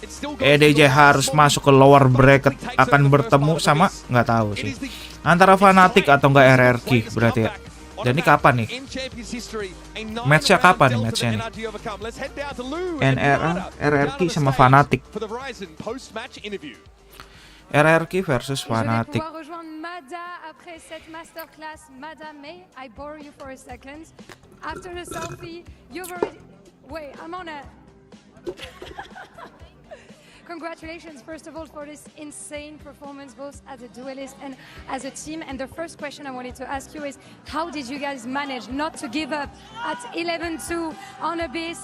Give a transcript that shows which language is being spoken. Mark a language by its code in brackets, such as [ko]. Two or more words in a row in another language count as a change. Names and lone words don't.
[id] EDG harus masuk ke lower bracket. Akan bertemu sama, nggak tahu sih, antara Fnatic atau nggak RRQ berarti ya. Dan ini kapan nih? Match-nya kapan nih match-nya nih? RRQ sama Fnatic. RRQ versus Fnatic. [fr] Mada après cette masterclass. [en] Mada, may I borrow you for a second? After the selfie, you've already... Wait, I'm on a... Congratulations, first of all, for this insane performance, both as a duelist and as a team. And the first question I wanted to ask you is, how did you guys manage not to give up at 11-2 on Abyss?